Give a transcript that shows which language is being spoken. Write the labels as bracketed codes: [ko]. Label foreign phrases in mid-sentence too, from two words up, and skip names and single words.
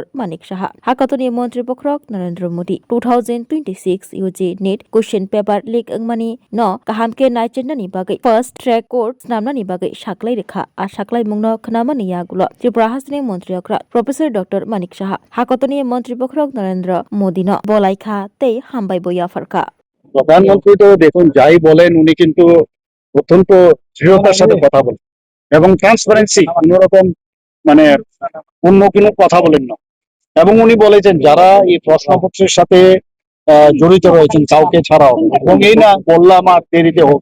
[trp] Manik Shaha Hakotoni Montri Bokrok Narendra Modi 2026 UG NEET [en] question paper leak [trp] Ngmani no kahamke naichendani bagai [en] first track court [trp] snamnani bagai shaklai rekha a shaklai mungno khnamani yagulo Tripura Hastini Montreokra Professor Dr. Manik Shaha Hakotoni Montri Bokrok Narendra Modi no bolaikha tei hambai boya farka [bn] প্রধানমন্ত্রী তো দেখুন যাই বলেন উনি কিন্তু অত্যন্ত দৃঢ়তার সাথে কথা বলেন এবং ট্রান্সপারেন্সি অন্যরকম মানে অন্য কোনো কথা বলেন না এবং উনি বলেছেন যারা এই প্রশ্নপত্রের সাথে জড়িত রয়েছেন কাউকে ছাড়াও এবং এই না বললাম আর দেরিতে হোক